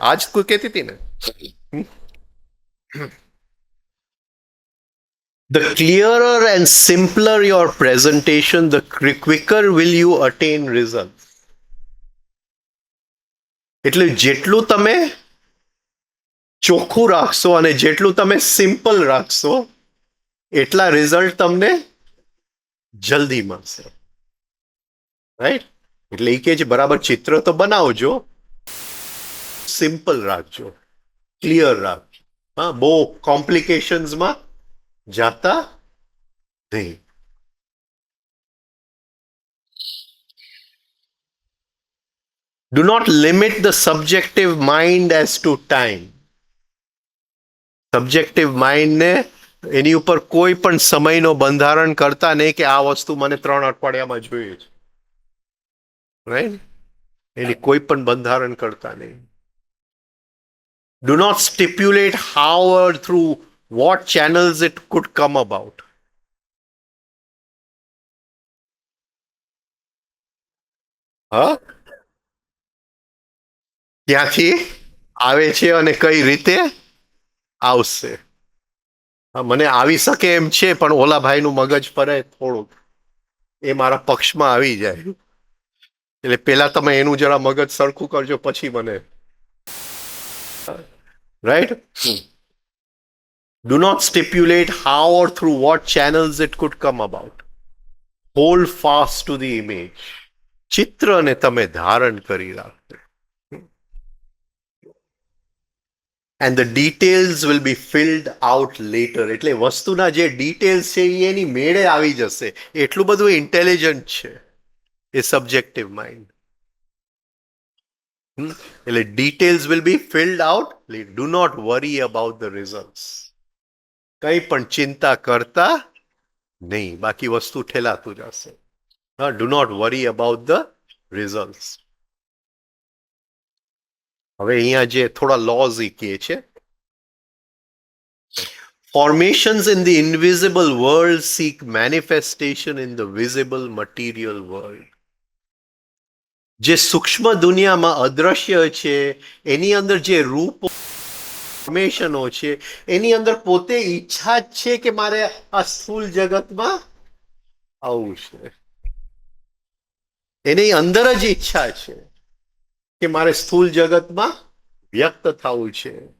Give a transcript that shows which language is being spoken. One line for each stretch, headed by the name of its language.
Gujarati: આજ કોઈ કહેતી હતી ને,
English: the clearer and simpler your presentation, the quicker will you attain results.
Gujarati: એટલે જેટલું તમે ચોખ્ખું રાખશો અને જેટલું તમે સિમ્પલ રાખશો, એટલા રિઝલ્ટ તમને જલ્દી મળશે. રાઈટ? એટલે એ કે છે બરાબર ચિત્ર તો બનાવજો, સિમ્પલ રાખજો, ક્લિયર રાખજો. હા, બહુ કોમ્પ્લિકેશન્સમાં જાતા નહીં.
English: Do not limit the subjective mind as to time.
Gujarati: Subjective માઇન્ડને એની ઉપર કોઈ પણ સમયનો બંધારણ કરતા નહીં કે આ વસ્તુ મને 3 અઠવાડિયામાં જોઈએ છે. રાઈટ? એની કોઈ પણ બંધારણ કરતા નહીં.
English: Do not stipulate how or through what channels it could come about.
Gujarati: હા, ક્યાંથી આવે છે અને કઈ રીતે આવશે. હા, મને આવી શકે એમ છે, પણ ઓલા ભાઈનું મગજ ફરે થોડુંક, એ મારા પક્ષમાં આવી જાય. એટલે પેલા તમે એનું જરા મગજ સરખું કરજો, પછી મને. Right?
English: Do not stipulate how or through what channels it could come about. Hold fast to the image.
Gujarati: ચિત્રને તમે ધારણ કરી રાખો.
English: And the details will be filled out later.
Gujarati: એટલે વસ્તુના જે ડિટેલ્સ છે એની મેળે આવી જશે. એટલું બધું ઇન્ટેલિજન્ટ છે એ સબ્જેક્ટિવ માઇન્ડ.
English: એટલે details will be filled out. Do not worry about the result.
Gujarati: કંઈ પણ ચિંતા કરતા નહીં, બાકી વસ્તુ ઠેલાતું જશે.
English: હા, do not worry about the result.
Gujarati: હવે અહીંયા જે થોડા લોઝ એ કહે છે,
English: formations in the invisible world seek manifestation in the visible material world.
Gujarati: જે સૂક્ષ્મ દુનિયામાં અદ્રશ્ય છે એની અંદર જે રૂપ ફોર્મેશનો છે એની અંદર પોતે ઈચ્છા જ છે કે મારે આ સ્થૂળ જગતમાં આવવું છે. એની અંદર જ ઈચ્છા છે કે મારે સ્થૂળ જગતમાં વ્યક્ત થવું છે.